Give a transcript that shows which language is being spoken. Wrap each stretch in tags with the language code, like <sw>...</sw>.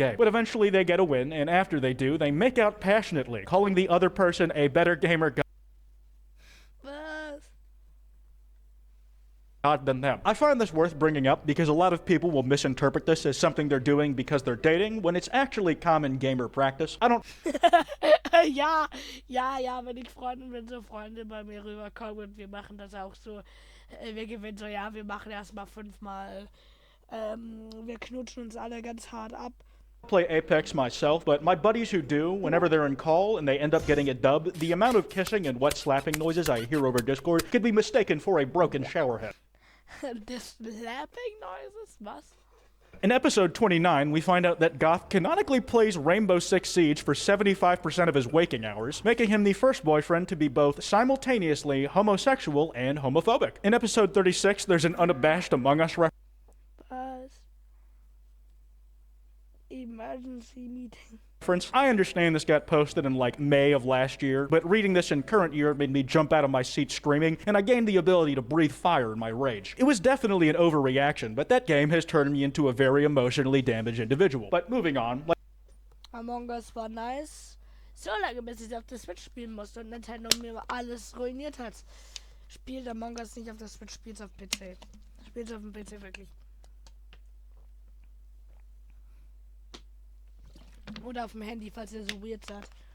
<en>But eventually they get a win, and after they do, they make out passionately, calling the other person a better gamer god than them. I find this worth bringing up because a lot of people will misinterpret this as something they're doing because they're dating, when it's actually common gamer practice. I don't...</en> <de>ja, wenn ich wenn so Freunde bei mir rüberkommen und wir machen das auch so, wir gewinnen so, ja, wir machen erstmal 5-mal, wir knutschen uns alle ganz hart ab.</de> <en>Play Apex myself, but my buddies who do, whenever they're in call and they end up getting a dub, the amount of kissing and wet slapping noises I hear over Discord could be mistaken for a broken shower head. The slapping noises?</en> <de>Was?</de> <en>In episode 29, we find out that Goth canonically plays Rainbow Six Siege for 75% of his waking hours, making him the first boyfriend to be both simultaneously homosexual and homophobic. In episode 36, there's an unabashed Among Us reference. Emergency meeting. I understand this got posted in like May of last year, but reading this in current year made me jump out of my seat screaming, and I gained the ability to breathe fire in my rage. It was definitely an overreaction, but that game has turned me into a very emotionally damaged individual. But moving on.</en> <de>Among Us war nice. So lange, bis ich auf der Switch spielen musste und Nintendo mir alles ruiniert hat. Spielt Among Us nicht auf der Switch, spielt auf PC. Spielt auf dem PC wirklich. Oder auf dem Handy, falls ihr so weird seid.</de>